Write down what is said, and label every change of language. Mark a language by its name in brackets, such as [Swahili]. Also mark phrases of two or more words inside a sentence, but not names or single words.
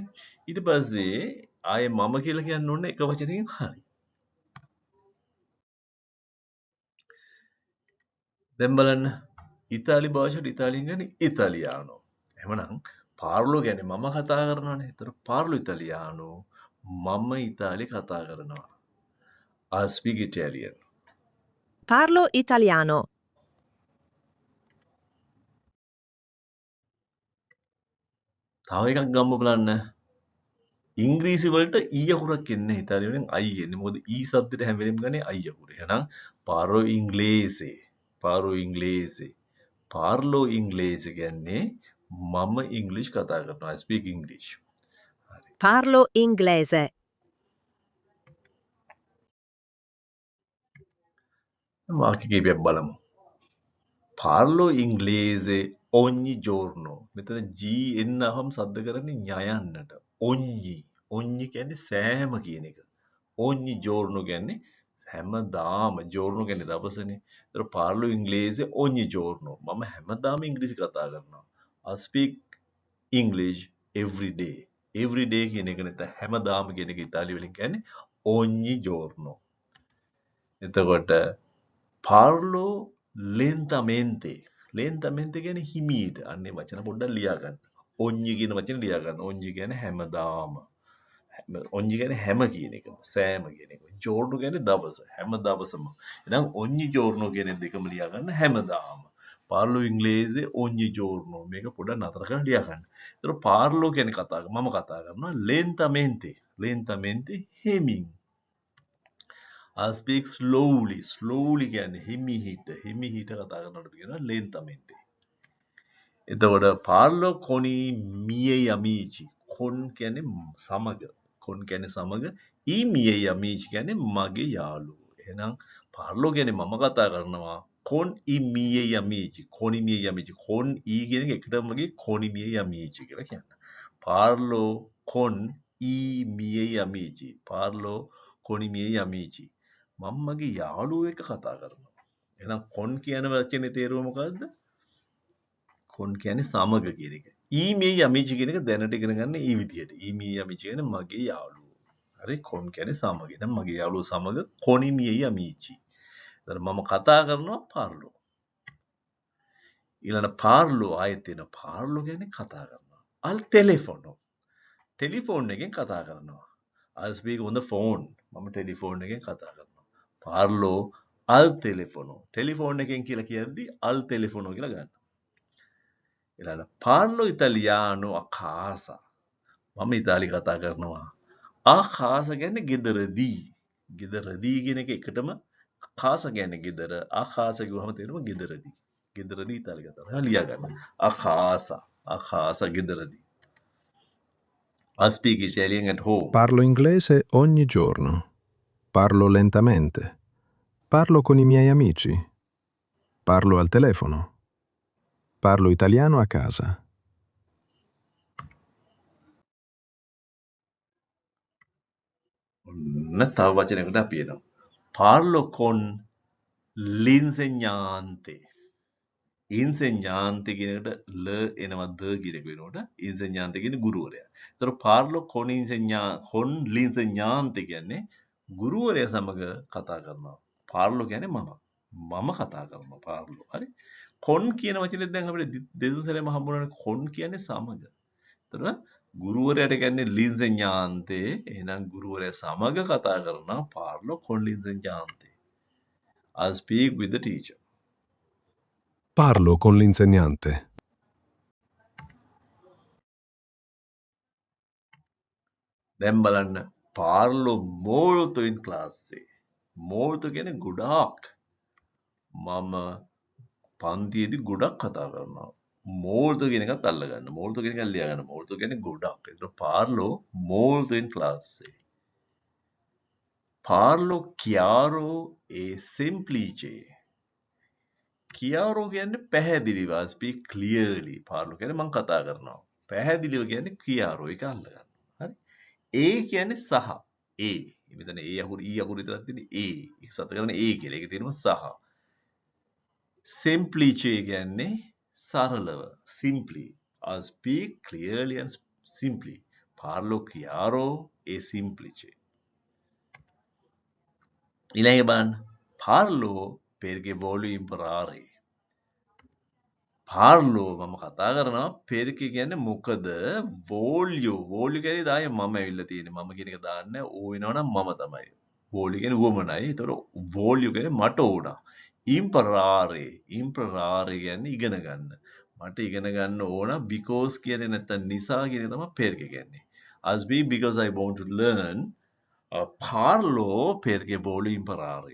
[Sinhala] ඊට පස්සේ ආයේ මම කියලා කියන්න ඕනේ එක වචනකින් හරි. දැන් බලන්න ඉතාලි භාෂාවට ඉතාලියෙන් කියන්නේ ඉතාලියානෝ. එහෙමනම් පාර්ලෝ කියන්නේ මම කතා කරනවානේ. ඒතර [Italian] parlo italiano [Sinhala] මම ඉතාලි කතා කරනවා. [English] I speak Italian. [Italian] Parlo italiano. [Sinhala] තව එකක් ගම්ම බලන්න. ඉංග්‍රීසි වලට ඊ අකුරක් එන්නේ නැහැ. ඉතාලි වලින් අයි එන්නේ. මොකද ඊ શબ્දෙට හැම වෙලෙම ගන්නේ අයි අකුර. [Italian] එහෙනම් parlo inglese. parlo inglese. parlo inglese [Sinhala] කියන්නේ මම ඉංග්‍රීසි කතා කරනවා. [English] I speak English. [Italian] Parlo inglese. [Sinhala] වාක්‍ය කීපයක් බලමු. [Italian] parlo inglese ogni giorno. [Sinhala] මෙතන G එන්න අහම සද්ද කරන්නේ ඤයන්නට. ogni. ogni කියන්නේ සෑම කියන එක. [Italian] ogni giorno [Sinhala] කියන්නේ හැමදාම. giorno කියන්නේ දවසනේ. ඒතර [Italian] parlo inglese ogni giorno. [Sinhala] මම හැමදාම ඉංග්‍රීසි කතා කරනවා. [English] I speak English every day. every day [Sinhala] කියන එක නැත්නම් හැමදාම කියන එක ඉතාලි වලින් කියන්නේ [Italian] ogni giorno. එතකොට පාර්ලෝ lentamente. [Sinhala] lentamente කියන්නේ හිමීට. අන්නේ වචන පොඩ්ඩක් ලියා ගන්න. ogni කියන වචනේ ලියා ගන්න. ogni කියන්නේ හැමදාම. ogni කියන්නේ හැම කියන එක. සෑම කියන එක. giorno කියන්නේ දවස. හැම දවසම. එහෙනම් [Italian] ogni giorno [Sinhala] කියන දෙකම ලියා ගන්න හැමදාම. [Italian] parlo inglese ogni giorno. [Sinhala] මේක පොඩ්ඩක් නතර කරලා ලියා ගන්න. ඒතර පාර්ලෝ කියන්නේ මම කතා කරනවා lentamente. lentamente හිමින්. [English] I speak slowly. [Sinhala] slowly කියන්නේ හිමිහිට. හිමිහිට කතා කරනකොට අපි කියනවා lentamente. [Italian] එතකොට parlo con i miei amici. [Sinhala] con කියන්නේ සමග. con කියන්නේ සමග. [Italian] i miei amici [Sinhala] කියන්නේ මගේ යාළුවෝ. එහෙනම් parlo කියන්නේ මම කතා කරනවා [Italian] con i miei amici. con i miei amici. con i [Sinhala] කියන එක එකටම වගේ [Italian] con i miei amici [Sinhala] කියලා කියන්න. [Italian] parlo con i miei amici. parlo con i miei amici. [Sinhala] මම මගේ යාළුවෝ එක්ක කතා කරනවා. එහෙනම් con කියන වචනේ තේරුම මොකද්ද? con කියන්නේ සමග කියන එක. [Italian] i miei amici [Sinhala] කියන එක දැනට ඉගෙන ගන්න මේ විදිහට. [Italian] i miei amici [Sinhala] කියන්නේ මගේ යාළුවෝ. හරි con කියන්නේ සමග. එහෙනම් මගේ යාළුවෝ සමග [Italian] con i miei amici. [Sinhala] එතන මම කතා කරනවා parlo. ඊළඟ parlo ආයෙත් එන parlo කියන්නේ කතා කරනවා. [Italian] al telefono. [Sinhala] ටෙලිෆෝන් එකෙන් කතා කරනවා. [English] I speak on the phone. [Sinhala] මම ටෙලිෆෝන් එකෙන් කතා කරනවා. [Italian] parlo al telefono. [Sinhala] ටෙලිෆෝන් එකෙන් කියලා කියද්දි [Italian] al telefono [Sinhala] කියලා ගන්න. [Italian] ඊළඟ parlo italiano a casa. [Sinhala] මම ඉතාලි කතා කරනවා. [Italian] a casa [Sinhala] කියන්නේ ගෙදරදී. ගෙදරදී කියන එක එකටම casa කියන්නේ ගෙදර. [Italian] a casa [Sinhala] කිව්වම තේරෙනවා ගෙදරදී. ගෙදරදී ඉතාලි කතා කරනවා. ලියා ගන්න. [Italian] a casa. a casa ගෙදරදී. [English] I speak Italian at home. [Italian] Parlo inglese ogni giorno. Parlo lentamente. Parlo con i miei amici. Parlo al telefono. Parlo italiano a casa. [Sinhala] ඔන්න තව වචනයකට අපි එනවා. [Italian] Parlo con l'insegnante. [Sinhala] ඉන්සෙඥාන්තේ කියන එකට ල එනවා ද කියන එක වෙනකොට ඉන්සෙඥාන්තේ කියන්නේ ගුරුවරයා. ඒතර [Italian] parlo con l'insegnante [Sinhala] කියන්නේ ගුරුවරයා සමග කතා කරනවා. පාර්ලෝ කියන්නේ මම. මම කතා කරනවා පාර්ලෝ. හරි? con කියන වචනේ දැන් අපිට දෙතුන් සැරේම හම්බුනනේ con කියන්නේ සමග. ඒතර ගුරුවරයාට කියන්නේ l'insegnante. එහෙනම් ගුරුවරයා සමග කතා කරනවා [Italian] parlo con l'insegnante. [English] I speak with the teacher. [Italian] Parlo con l'insegnante. [Sinhala] දැන් බලන්න [Italian] parlo molto in classe. [Sinhala] molto කියන්නේ ගොඩාක්. මම පන්තියේදී ගොඩක් කතා කරනවා. molto කියන එකත් අල්ලගන්න. molto කියන එක ලියා ගන්න. molto කියන්නේ ගොඩක්. [Italian] ඒතර parlo molto in classe. parlo chiaro e semplice. [Sinhala] chiaro කියන්නේ පැහැදිලිව. [English] I speak clearly. [Sinhala] parlo කියන්නේ මම කතා කරනවා. පැහැදිලිව කියන්නේ chiaro එක අල්ලගන්න. හරි? ඒ කියන්නේ සහ. ඒ. මෙතන ඒ අකුරු ඊ අකුරු විතරක් තියෙන්නේ ඒ. ඒක සත කරන්නේ ඒ කියලා. ඒකේ තියෙනවා සහ. semplice කියන්නේ සරලව. [English] simply. I speak clearly and simply. [Italian] parlo chiaro e semplice. [Sinhala] ඊළඟ බලන්න. [Italian] parlo perché voglio imparare. [Sinhala] parlo මම කතා කරනවා perché කියන්නේ මොකද voglio කියන්නේ දායේ මම ඇවිල්ලා තියෙන්නේ මම කියන එක දාන්න ඕ වෙනවනම් මම තමයි voglio කියන්නේ උවමනයි ඒතකොට voglio කියන්නේ මට ඕන imparare කියන්නේ ඉගෙන ගන්න මට ඉගෙන ගන්න ඕන because කියන්නේ නැත්තම් නිසා කියන එක තමයි perché කියන්නේ [English] as be because I want to learn [Italian] parlo perché voglio imparare.